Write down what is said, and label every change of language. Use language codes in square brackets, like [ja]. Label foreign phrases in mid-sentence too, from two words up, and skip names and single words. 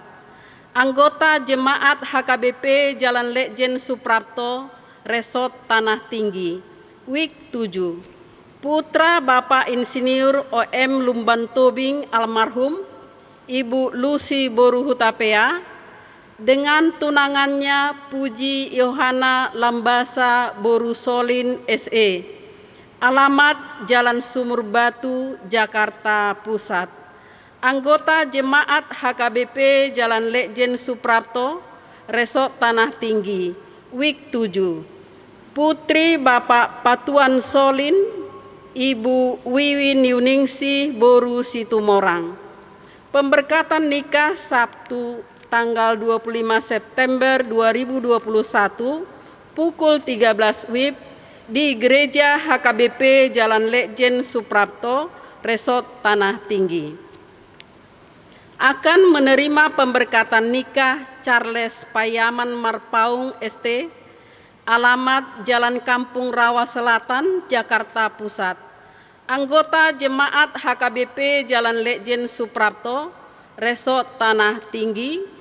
[id] Anggota Jemaat HKBP Jalan Lejen Suprapto, Resort Tanah Tinggi. Week 7. Putra Bapak Insinyur OM Lumbantobing almarhum, Ibu Lucy Boru Hutapea, dengan tunangannya Puji Yohana Lambasa Boru Solin SE, alamat Jalan Sumur Batu, Jakarta Pusat. Anggota Jemaat HKBP Jalan Lejen Suprapto, Resort Tanah Tinggi. Week 7. Putri Bapak Patuan Solin, Ibu Wiwin Yuningsih Boru Situmorang. Pemberkatan nikah Sabtu tanggal 25 September 2021 pukul 13 WIB di Gereja HKBP Jalan Lejen Suprapto, Resort Tanah Tinggi. Akan menerima pemberkatan nikah Charles Payaman Marpaung ST, alamat Jalan Kampung Rawa Selatan, Jakarta Pusat. Anggota Jemaat HKBP Jalan Lejen Suprapto, Resort Tanah Tinggi.